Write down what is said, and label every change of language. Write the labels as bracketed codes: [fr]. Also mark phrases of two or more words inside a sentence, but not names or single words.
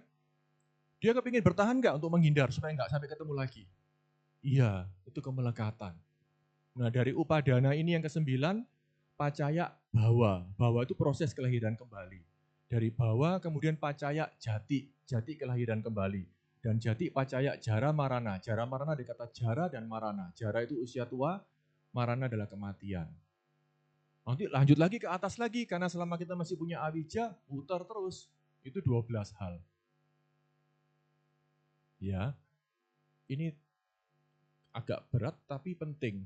[id] Dia kepingin bertahan nggak untuk menghindar supaya nggak sampai ketemu lagi? Iya, itu kemelekatan. Nah dari upadana ini yang ke-9, [pi] pacaya bawa. [id] Bawa itu proses kelahiran kembali. Dari bawa kemudian [pi] pacaya jati, jati [id] kelahiran kembali. [pi] Dan jati pacaya jara marana. Jara marana [id] ada kata jara dan marana. Jara itu usia tua, marana adalah kematian. Nanti lanjut lagi ke atas lagi, karena selama kita masih punya awija, putar terus. Itu 12 hal. Ya, ini agak berat tapi penting.